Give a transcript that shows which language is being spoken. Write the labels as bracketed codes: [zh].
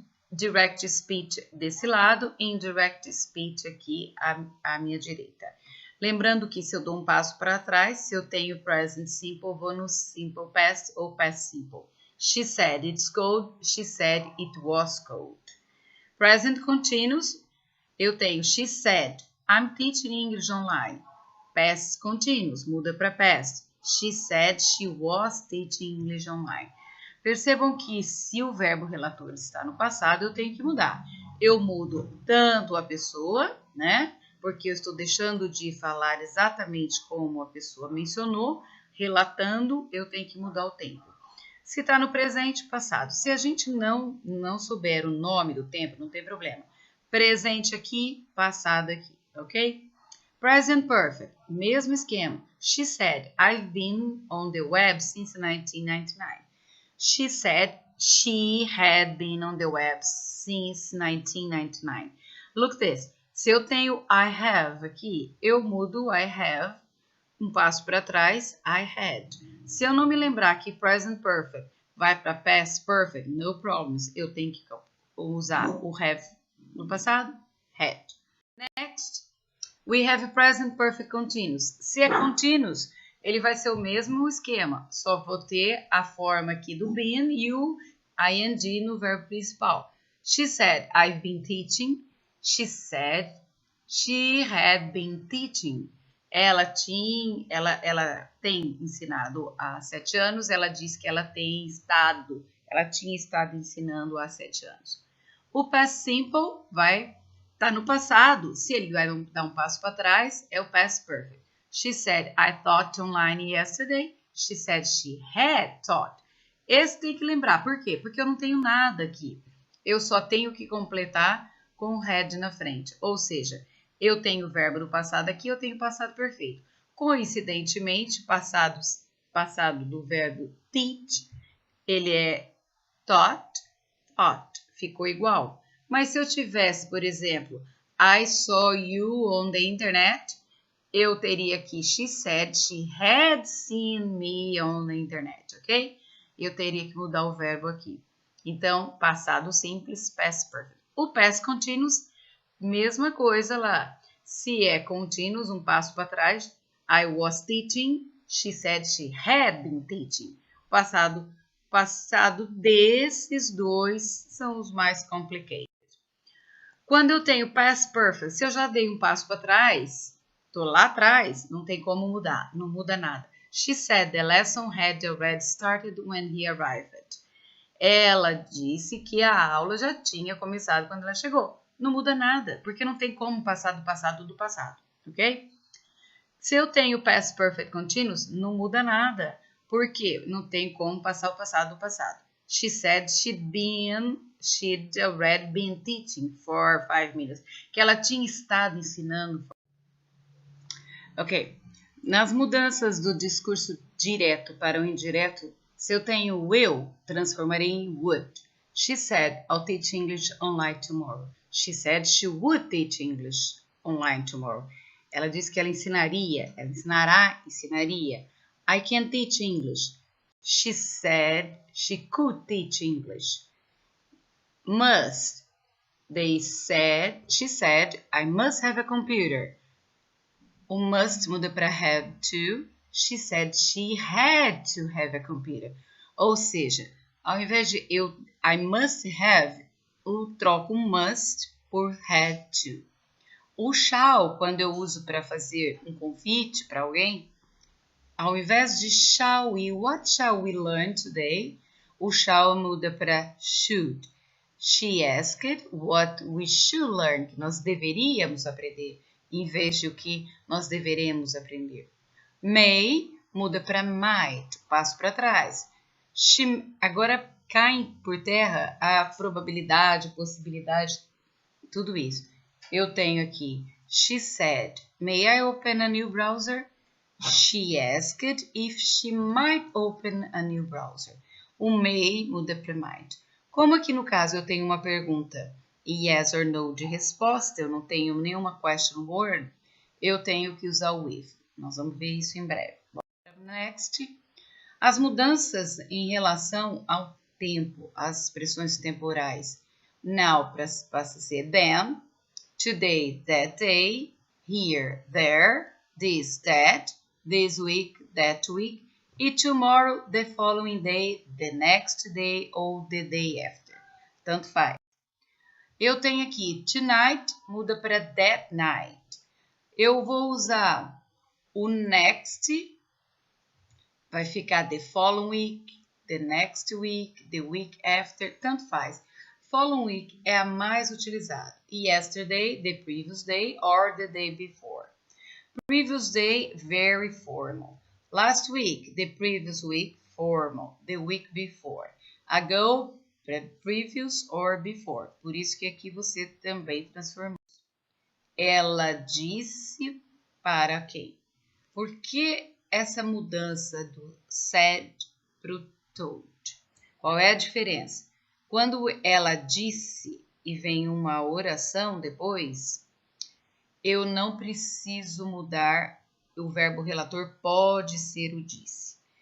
[pt] Direct speech desse lado, indirect speech aqui à minha direita. Lembrando que se eu dou um passo para trás, se eu tenho present simple, vou no simple past ou past simple. [en] She said it's cold, she said it was cold. Present continuous, [pt] eu tenho [en] she said, I'm teaching English online. Past continuous, [pt] muda para past. [en] She said she was teaching English online. [pt] Percebam que se o verbo relator está no passado, eu tenho que mudar. Eu mudo tanto a pessoa, né? Porque eu estou deixando de falar exatamente como a pessoa mencionou, relatando, eu tenho que mudar o tempo. Se está no presente, passado. Se a gente não souber o nome do tempo, não tem problema. Presente aqui, passado aqui, ok? Present perfect, mesmo esquema. [en] She said, I've been on the web since 1999. She said she had been on the web since 1999. Look this. [pt] Se eu tenho I have aqui, eu mudo I have, um passo para trás, I had. Se eu não me lembrar que present perfect vai para past perfect, no problems. Eu tenho que usar o have no passado, had. [en] Next, we have present perfect continuous. [pt] Se é continuous, ele vai ser o mesmo esquema, só vou ter a forma aqui do been e o ing no verbo principal. [en] She said, I've been teaching. She said, she had been teaching. [pt] Ela tem ensinado há 7 anos, ela diz que ela tinha estado ensinando há 7 anos. O past simple vai estar no passado, se ele vai dar um passo para trás, é o past perfect. [en] She said, I taught online yesterday. She said she had taught. [pt] Esse tem que lembrar, por quê? Porque eu não tenho nada aqui. Eu só tenho que completar com o had na frente, ou seja, eu tenho o verbo no passado aqui, eu tenho o passado perfeito. Coincidentemente, passado do verbo teach, ele é [en] thought, thought. [pt] Ficou igual. Mas se eu tivesse, por exemplo, [en] I saw you on the internet, [pt] eu teria aqui [en] she said she had seen me on the internet, ok? [pt] Eu teria que mudar o verbo aqui. Então, passado simples, past perfect. O past continuous, mesma coisa lá. Se é continuous, um passo para trás, [en] I was teaching, she said she had been teaching. [pt] Passado desses dois são os mais complicated. Quando eu tenho past perfect, se eu já dei um passo para trás, estou lá atrás, não tem como mudar, não muda nada. [en] She said the lesson had already started when he arrived. [pt] Ela disse que a aula já tinha começado quando ela chegou. Não muda nada, porque não tem como passar do passado do passado, ok? Se eu tenho past perfect continuous, não muda nada, porque não tem como passar o passado do passado. [en] She said she'd already been teaching for 5 minutes. [pt] Que ela tinha estado ensinando. Ok. Nas mudanças do discurso direto para o indireto, se eu tenho will, transformarei em would. [en] She said, I'll teach English online tomorrow. She said she would teach English online tomorrow. [pt] Ela disse que ela ensinaria, ela ensinaria. [en] I can teach English. She said she could teach English. Must. She said, I must have a computer. [pt] O must muda para [en] have to. She said she had to have a computer. [pt] Ou seja, ao invés de I must have, eu troco must por had to. O shall, quando eu uso para fazer um convite para alguém, ao invés de [en] shall we, what shall we learn today? [pt] O shall muda para should. [en] She asked what we should learn, [pt] que nós deveríamos aprender, em vez de o que nós deveremos aprender. May muda para might, passo para trás. Agora cai por terra a probabilidade, possibilidade, tudo isso. Eu tenho aqui, [en] she said, may I open a new browser? She asked if she might open a new browser. [pt] O may muda para might. Como aqui no caso eu tenho uma pergunta yes or no de resposta, eu não tenho nenhuma question word, eu tenho que usar o with. Nós vamos ver isso em breve. Next. As mudanças em relação ao tempo, as expressões temporais. [en] Now [pt] passa a ser [en] then, today, that day, here, there, this, that, this week, that week, e tomorrow, the following day, the next day ou the day after. [pt] Tanto faz. Eu tenho aqui tonight, muda para that night. Eu vou usar o next, vai ficar [en] the following week, the next week, the week after, [pt] tanto faz. Following week é a mais utilizada. [en] Yesterday, the previous day, or the day before. Previous day, very formal. Last week, the previous week, formal. The week before. Ago, previous or before. [pt] Por isso que aqui você também transformou. Ela disse para quem? Por que essa mudança do said para o told? Qual é a diferença? Quando ela disse e vem uma oração depois, eu não preciso mudar, o verbo relator pode ser o disse.